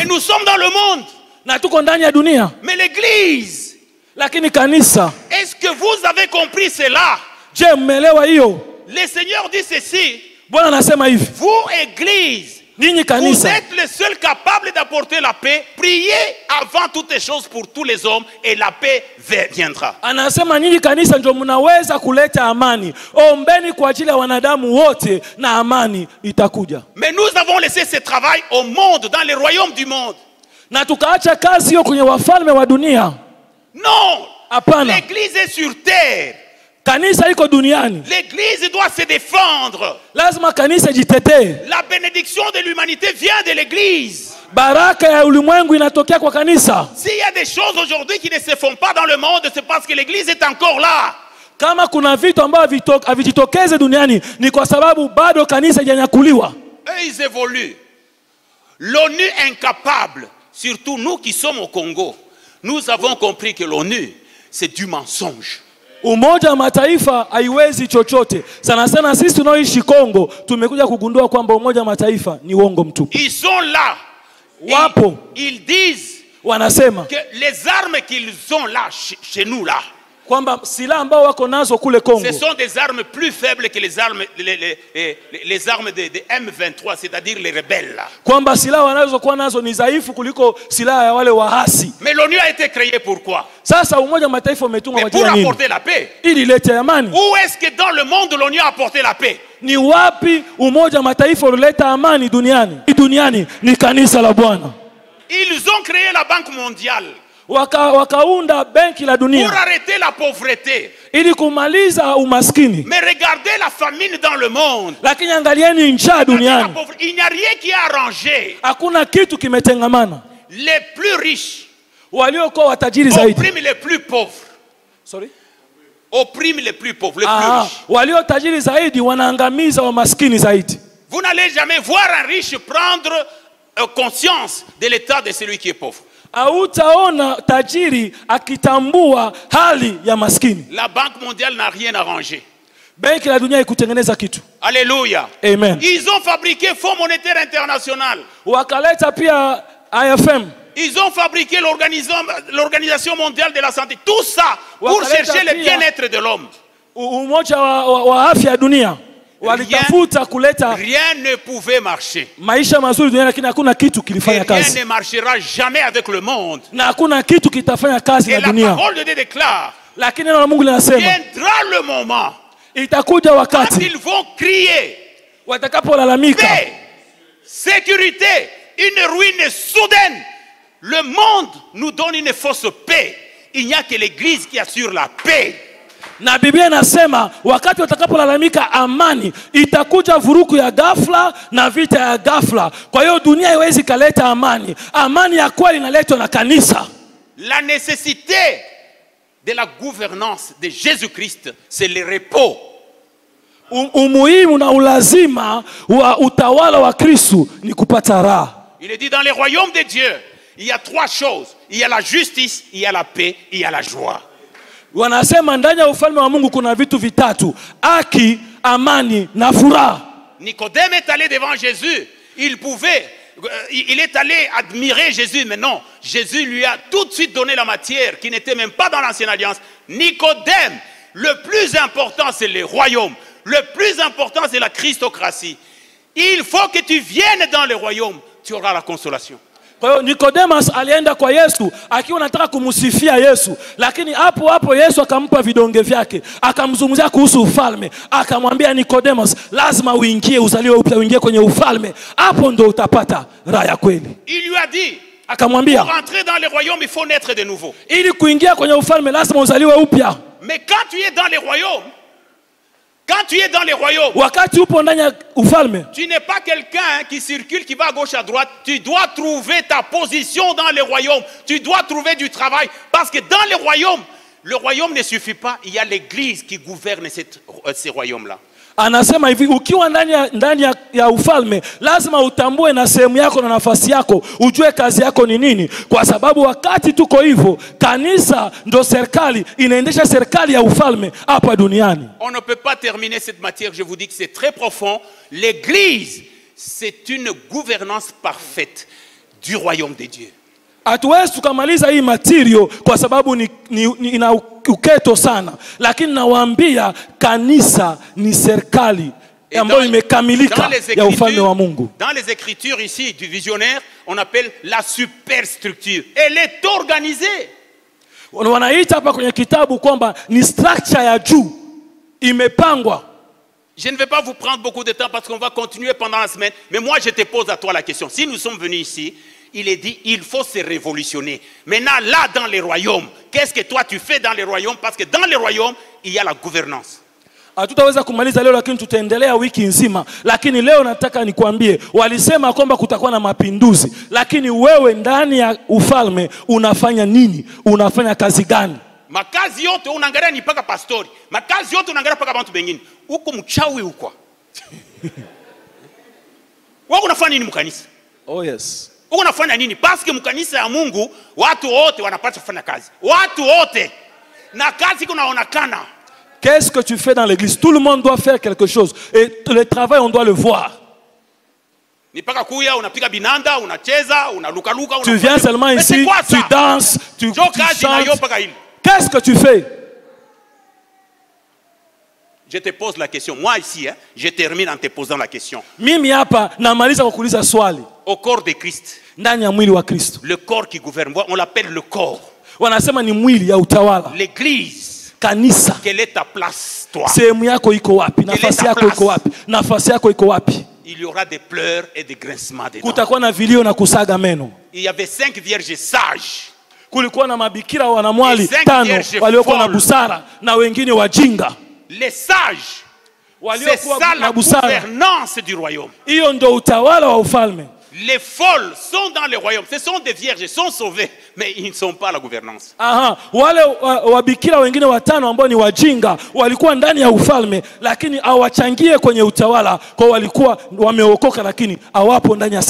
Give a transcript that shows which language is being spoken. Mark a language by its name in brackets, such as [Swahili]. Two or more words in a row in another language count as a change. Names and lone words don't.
[French] Et nous sommes dans le monde. [Swahili] Na tuko ndani ya dunia. [French] Mais l'église, [Swahili] lakini kanisa, [French] est-ce que vous avez compris cela? [Swahili] Je, mmelewa hiyo? [French] Le Seigneur dit ceci. [Swahili] Bwana anasema hivi. [French] Vous église, [Swahili] ninyi kanisa, [French] vous êtes les seuls capables d'apporter la paix. Priez avant toutes les choses pour tous les hommes et la paix viendra. [Swahili] Anasema ninyi kanisa ndio mnaweza kuleta amani. Ombeni kwa ajili ya wanadamu wote na amani itakuja. [French] Mais nous avons laissé ce travail au monde, dans les royaumes du monde. [Swahili] Na tukaacha kazi hiyo kwenye wafalme wa dunia. [French] Non. [Swahili] Hapana. [French] L'église est sur terre. [Swahili] Kanisa iko duniani. [French] L'église doit se défendre. [Swahili] Lazima kanisa jitetee. [French] La bénédiction de l'humanité vient de l'église. [Swahili] Baraka ya ulimwengu inatokea kwa kanisa. [French] S'il y a des choses aujourd'hui qui ne se font pas dans le monde, c'est parce que l'église est encore là. [Swahili] Kama kuna vitu ambavyo havijitokeze duniani ni kwa sababu bado kanisa hajanyakuliwa. [French] Eux ils évoluent. L'ONU incapable, surtout nous qui sommes au Congo, nous avons compris que l'ONU c'est du mensonge. [Swahili] Umoja wa mataifa haiwezi chochote. Sana sana sisi tunaoishi Kongo tumekuja kugundua kwamba umoja wa mataifa ni uongo mtupu. [French] Ils sont là. [Swahili] Wapo. [French] Ils disent [Swahili] wanasema [French] que les armes qu'ils ont là chez nous là, [Swahili] kwamba silaha ambao wako nazo kule Kongo, [French] ce sont des armes plus faibles que les armes de M23, c'est-à-dire les rebelles là. [Swahili] Kwamba silaha wanazokuwa nazo ni dhaifu kuliko silaha ya wale waasi. [French] Mais l'ONU a été créée pourquoi? [Swahili] Sasa umoja wa mataifa umetungwa kwa [French] pour apporter la paix. [Swahili] Ili lete amani. [French] Où est-ce que dans le monde l'ONU a apporté la paix? [Swahili] Ni wapi umoja wa mataifa ulileta amani duniani? Duniani ni kanisa la Bwana. [French] Ils ont créé la Banque mondiale [Swahili] wakaunda benki la [French] pour [Swahili] dunia [French] arrêter la pauvreté. [Swahili] ili kumaliza umaskini. [French] Mais regardez la famine dans le monde. [Swahili] Lakini angalieni njaa [French] La [Swahili] duniani. [French] il n'y a rien qui est arrangé. [Swahili] Hakuna kitu kimetengamana. [French] Les plus riches [Swahili] Waliokuwa watajiri zaidi. [French] oppriment les plus pauvres. [English] Sorry? [French] Oppriment les plus pauvres, les plus riches. [Swahili] Walio tajiri zaidi wanaangamiza wamaskini zaidi. [French] Vous n'allez jamais voir un riche prendre conscience de l'état de celui qui est pauvre. [Swahili] Hautaona tajiri akitambua hali ya maskini. [French] La Banque mondiale n'a rien arrangé. [Swahili] Benki la dunia ikutengeneza kitu. [French] Alléluia. Amen. Ils ont fabriqué Fonds monétaire international. [Swahili] Wakaleta pia IFM. [French] Ils ont fabriqué l'Organisation mondiale de la santé. Tout ça pour chercher le bien-être de l'homme. [Swahili] Umoja wa afya dunia. Walitafuta kuleta [French] rien ne pouvait marcher. [Swahili] Maisha mazuri duniani, lakini hakuna kitu kilifanya kazi. [French] Rien ne marchera jamais avec le monde. [Swahili] Na hakuna kitu kitafanya kazi na dunia. [French] Et la parole de Dieu déclare. [Swahili] Lakini neno la Mungu linasema [French] viendra le moment. [Swahili] Itakuja wakati. [French] Quand ils vont crier. [Swahili] Watakapolalamika. [French] Paix, sécurité, une ruine soudaine. Le monde nous donne une fausse paix. Il n'y a que l'Église qui assure la paix. [Swahili] Na Biblia inasema wakati watakapolalamika amani, itakuja vuruku ya ghafla na vita ya ghafla. Kwa hiyo dunia haiwezi kaleta amani. Amani ya kweli inaletwa na kanisa. [French] La nécessité de la gouvernance de Jésus-Christ, c'est le repos. [Swahili] Umuhimu na ulazima wa utawala wa Kristo ni kupata raha. [French] Il est dit dans les royaumes de Dieu, il y a trois choses. Il y a la justice, il y a la paix, il y a la joie. [Swahili] Wanasema ndani ya ufalme wa Mungu kuna vitu vitatu: haki, amani na furaha. [French] Nicodème est allé devant Jésus. Il est allé admirer Jésus, mais non, Jésus lui a tout de suite donné la matière qui n'était même pas dans l'ancienne alliance. Nicodème, le plus important c'est le royaume. Le plus important c'est la Christocratie. Il faut que tu viennes dans le royaume, tu auras la consolation. [Swahili] Kwa hiyo Nicodemus alienda kwa Yesu akiwa anataka kumsifia Yesu, lakini hapo Yesu akampa vidonge vyake, akamzungumzia kuhusu ufalme, akamwambia Nicodemus, lazima uingie, uzaliwe upya, uingie kwenye ufalme, hapo ndo utapata raha ya kweli. [French] Il lui a dit, [Swahili] akamwambia, [French] pour entrer dans le royaume il faut naître de nouveau. [Swahili] Ili kuingia kwenye ufalme lazima uzaliwe upya. [French] Mais quand tu es dans le royaume, [Swahili] wakati upo ndani ya ufalme, [French] tu n'es pas quelqu'un qui circule, qui va à gauche à droite. Tu dois trouver ta position dans le royaume. Tu dois trouver du travail. Parce que dans le royaume ne suffit pas. Il y a l'église qui gouverne ces royaumes-là. [Swahili] Anasema hivi, ukiwa ndani ya ufalme lazima utambue na sehemu yako na nafasi yako, ujue kazi yako ni nini, kwa sababu wakati tuko hivyo, kanisa ndo serikali, inaendesha serikali ya ufalme hapa duniani. [French] On ne peut pas terminer cette matière, je vous dis que c'est très profond. L'église, c'est une gouvernance parfaite du royaume de Dieu. [Swahili] Hatuwezi tukamaliza hii material kwa sababu ina uketo sana, lakini nawaambia kanisa ni serikali ambayo imekamilika ya ufalme wa Mungu. [French] Dans les écritures ici du visionnaire, on appelle la superstructure. Elle est organisée. [Swahili] Wanaita hapa kwenye kitabu kwamba ni structure ya juu, imepangwa. [French] Je ne vais pas vous prendre beaucoup de temps parce qu'on va continuer pendant la semaine, mais moi je te pose à toi la question. Si nous sommes venus ici, il est dit, il faut se révolutionner. Maintenant, là, dans les royaumes, qu'est-ce que toi tu fais dans les royaumes? Parce que dans les royaumes, il y a la gouvernance. [Swahili] Hatutaweza kumaliza leo, lakini tutaendelea wiki nzima. Lakini leo nataka nikwambie, walisema kwamba kutakuwa na mapinduzi, lakini wewe ndani ya ufalme unafanya nini? Unafanya kazi gani? Makazi yote unaangalia ni paka pastori. Makazi yote unaangalia paka [Lingala] bantu bengine. [Swahili] Uko mchawi uko. Wewe unafanya nini mkanisa? [English] Oh yes. [Swahili] Uko unafanya nini? [French] Parce que [Swahili] mkanisa ya Mungu watu wote wanapaswa kufanya kazi. Watu wote. Na kazi kunaonekana. [French] Qu'est-ce que tu fais dans l'église? Tout le monde doit faire quelque chose. Et le travail, on doit le voir. [Swahili] Ni paka kuya, unapiga binanda, unacheza, unaluka. [French] Tu viens seulement ici, tu danses, tu chantes. Qu'est-ce que tu fais? Je te pose la question. Moi ici, je termine en te posant la question. [Swahili] Mimi hapa namaliza kwa kuuliza swali. [French] Au corps de Christ. [Swahili] Ndani ya mwili wa Kristo. [French] Le corps qui gouverne, on l'appelle le corps. [Swahili] Wanasema ni mwili ya utawala. [French] L'église. [Swahili] Kanisa. [French] Quelle est ta place, toi? [Swahili] Sehemu yako iko wapi? Nafasi yako iko wapi? Nafasi yako iko wapi? [French] il y aura des pleurs et des grincements dedans. [Swahili] kutakuwa na vilio na kusaga meno. [French] Il y avait 5 vierges sages. [Swahili] Kulikuwa na mabikira wanamwali [French] Les 5 5 vierges [Swahili] waliokuwa na [French] folles. [Swahili] busara na wengine wajinga. [French] Les sages, c'est [Swahili] Waliokuwa [French] ça [Swahili] na [French] la [Swahili] busara. [French] gouvernance du royaume. [Swahili] Hiyo ndio utawala wa ufalme. [French] Les folles sont dans le royaume. Ce sont des vierges, ils sont sauvés, mais ils ne sont pas la gouvernance. [Swahili] Aha, wale wabikira wengine 5 ambao ni wajinga walikuwa ndani ya ufalme lakini hawachangie kwenye utawala, kwa walikuwa wameokoka lakini hawapo ndani ya